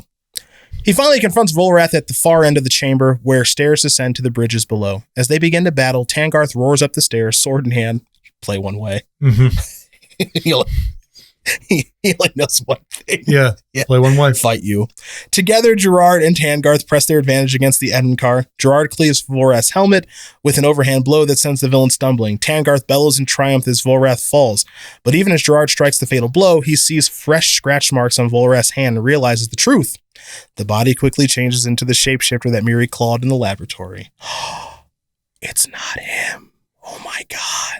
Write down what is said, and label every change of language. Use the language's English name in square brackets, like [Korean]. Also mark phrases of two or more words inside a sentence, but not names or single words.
[English] He finally confronts Volrath at the far end of the chamber, where stairs descend to the bridges below. As they begin to battle, Tangarth roars up the stairs, sword in hand. Play one way. Mm-hmm. he only knows one thing. Yeah, play one way. Fight you. Together, Gerard and Tangarth press their advantage against the en-Kor. Gerard cleaves Volrath's helmet with an overhand blow that sends the villain stumbling. Tangarth bellows in triumph as Volrath falls. But even as Gerard strikes the fatal blow, he sees fresh scratch marks on Volrath's hand and realizes the truth. The body quickly changes into the shapeshifter that Miri clawed in the laboratory. It's not him. Oh my God.